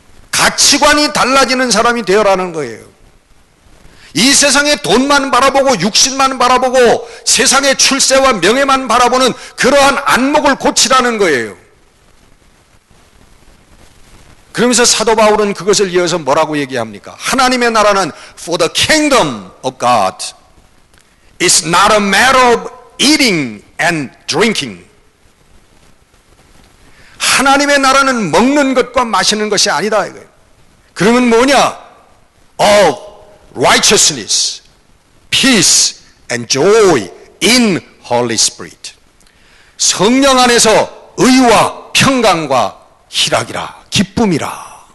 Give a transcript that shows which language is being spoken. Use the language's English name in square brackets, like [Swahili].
[Korean] 가치관이 달라지는 사람이 되어라는 거예요. 이 세상에 돈만 바라보고 육신만 바라보고 세상의 출세와 명예만 바라보는 그러한 안목을 고치라는 거예요. 그러면서 사도 바울은 그것을 이어서 뭐라고 얘기합니까? 하나님의 나라는 [English] for the kingdom of God. It's not a matter of eating and drinking. [Korean] 하나님의 나라는 먹는 것과 마시는 것이 아니다 이거예요. 그러면 뭐냐? [English] Of righteousness, peace and joy in Holy Spirit. [Korean] 성령 안에서 의와 평강과 희락이라, 기쁨이라.